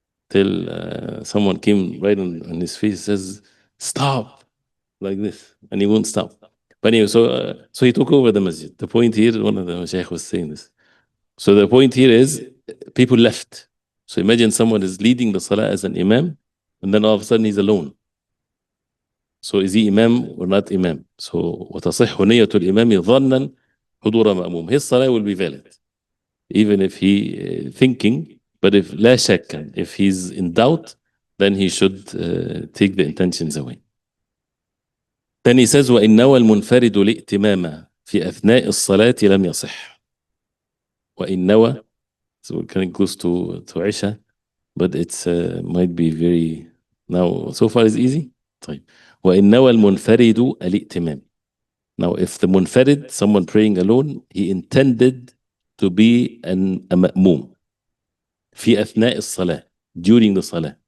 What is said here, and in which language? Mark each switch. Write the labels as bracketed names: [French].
[English] Till someone came right on his face, says, stop, like this. And he won't stop. But anyway, so he took over the masjid. The point here, one of the Shaykh was saying this. So the point here is, people left. So imagine someone is leading the salah as an imam, and then all of a sudden he's alone. So is he imam or not imam? So [Arabic] وتصح نية الإمام ظنا حضور مأموم. [English] His salah will be valid, even if he thinking. But if [Arabic] لا شك, [English] if he's in doubt, then he should take the intentions away. Then he says [Arabic] وإن نوى المنفرد الائتمام في أثناء الصلاة لم يصح. وإن نوى, [English] so we're kind of close to Isha, but it's might be very, now so far is easy. [Arabic] طيب. وإن نوى المنفرد الائتمام. [English] Now if the munfarid, someone praying alone, he intended to be a ma'mum [Arabic] في أثناء الصلاة, [English] during the salah.